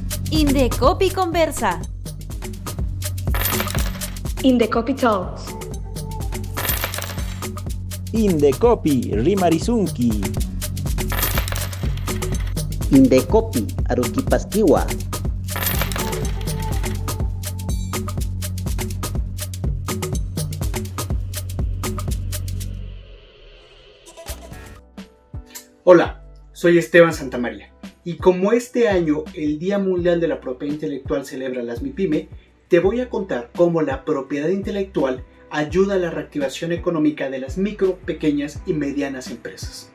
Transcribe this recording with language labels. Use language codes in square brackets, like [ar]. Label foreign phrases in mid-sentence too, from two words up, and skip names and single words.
[es] Indecopi conversa. [en] Indecopi Talks. [qu] Indecopi Rimarizunki. [ay] Indecopi Aruquipaskiwa. [es] Hola, soy Esteban Santamaría y como este año el Día Mundial de la Propiedad Intelectual celebra las MIPYME, te voy a contar cómo la propiedad intelectual ayuda a la reactivación económica de las micro, pequeñas y medianas empresas.